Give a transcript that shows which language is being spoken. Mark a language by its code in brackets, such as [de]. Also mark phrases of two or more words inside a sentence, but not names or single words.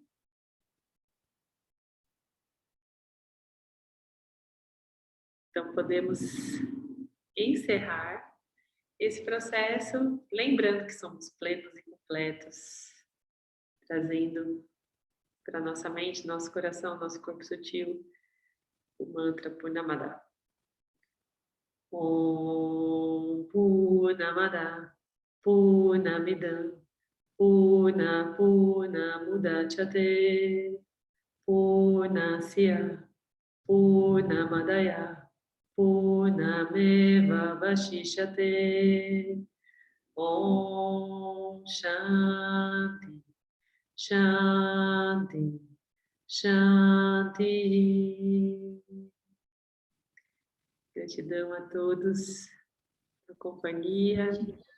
[pt] Então, podemos encerrar esse processo, lembrando que somos plenos e completos, trazendo para nossa mente, nosso coração, nosso corpo sutil, o mantra Purnamada. [sa] ॐ पूर्णमद पूर्णमिदम् पूर्णमुदच्यते पूर्णस्य पूर्णमादाय पूर्णमेव वशिष्यते. ॐ शान्ति शान्ति शान्ति. [pt] Gratidão a todos pela companhia.